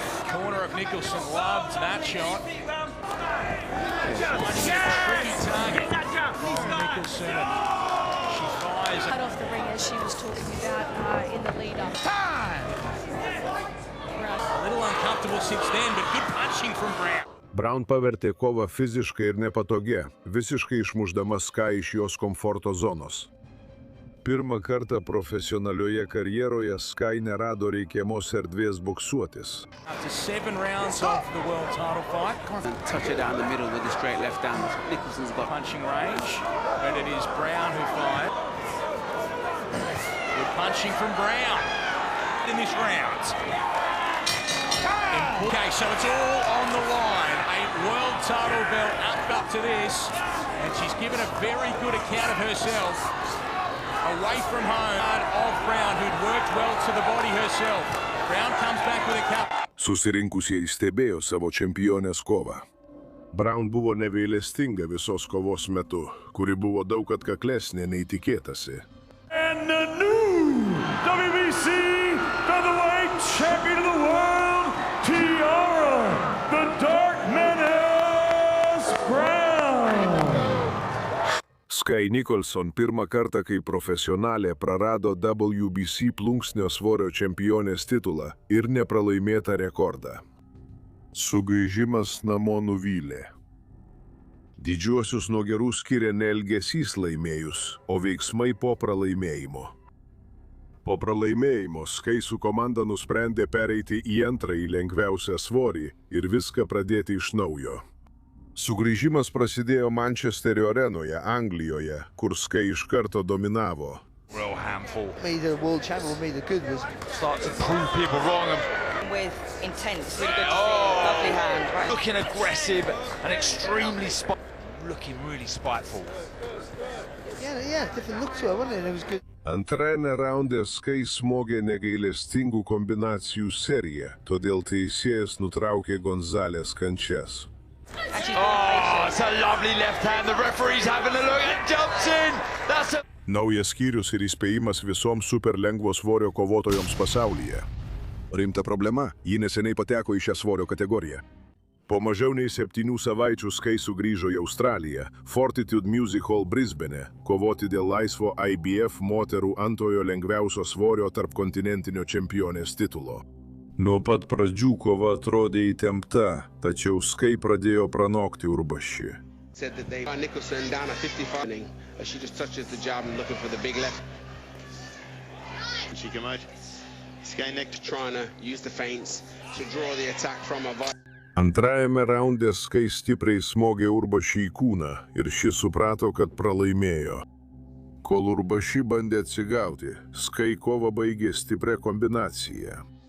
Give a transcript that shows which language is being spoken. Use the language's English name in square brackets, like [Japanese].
[English] Corner of Nicholson loved that shot. Tricky target. Nicholson. She fires. Cut off the ring as she was talking about in the lead-up. Time! A little uncomfortable since then, but good punching from Brown. [Lithuanian] Brown pavertė kovą fiziškai ir nepatogia, visiškai išmušdama Sky iš jos komforto zonos. Pirmą kartą profesionalioje karjeroje Sky nerado reikiamos erdvės boksuotis. [English] After 7 rounds of the world title fight, touch it down the middle with a straight left hand. Nicholson's got punching range, and it is Brown who fired. Good punching from Brown in this round. Okay, so it's all on the line. A world title belt up to this, and she's given a very good account of herself. Away from home of Brown, who'd worked well to the body herself. Brown comes back with a cup. [Lithuanian] Susirinkusieji stebėjo savo čempionės kovą. Brown buvo neveilestinga visos kovos metu, kuri buvo daug atkaklesnė nei tikėtasi. [English] And the new WBC featherweight champion of the world, Tiara, the Dark Menace Brown. [Lithuanian] Sky Nicholson pirmą kartą kaip profesionalė prarado WBC plunksnio svorio čempionės titulą ir nepralaimėtą rekordą. Sugrįžimas namo nuvylė. Didžiuosius nuo gerų skiria ne elgesys laimėjus, o veiksmai po pralaimėjimo. Po pralaimėjimo Sky su komanda nusprendė pereiti į antrąjį lengviausią svorį ir viską pradėti iš naujo. Sugrįžimas prasidėjo Mančesterio arenoje, Anglijoje, kur Sky iš karto dominavo. [English] Real handful. Made the world champion, made the good was Start to prove people wrong. With intense, really good to see. Lovely hand. Right. Looking aggressive and extremely looking really spiteful. yeah, different look to her, wasn't it? It was good. [Lithuanian] Antrajame raunde Sky smogė negailestingų kombinacijų seriją, todėl teisėjas nutraukė Gonzalės kančias. [English] Oh, it's a lovely left hand. The referee's having a look and jumps in. That's a... [Lithuanian] Naujas skyrius ir įspėjimas visoms super lengvo svorio kovotojoms pasaulyje. Rimta problema, ji neseniai pateko į šią svorio kategoriją. Po mažiau nei 7 savaičių Sky sugrįžo į Australiją, Fortitude Music Hall Brisbane, kovoti dėl laisvo IBF moterų antrojo lengviausio svorio tarpkontinentinio čempionės titulo. Nuo pat pradžių kova atrodė įtempta, tačiau Sky pradėjo pranokti Urbaši. [English] Said that they Nicholson down at 55. She just touches the jab and looking for the big left. She can match. Sky Nick trying to use the feints to draw the attack from her. [Lithuanian] Antrajame raunde Sky stipriai smogė Urbaši į kūną ir šis suprato, kad pralaimėjo. Kol Urbaši bandė atsigauti, Sky kovą baigė stiprią kombinaciją.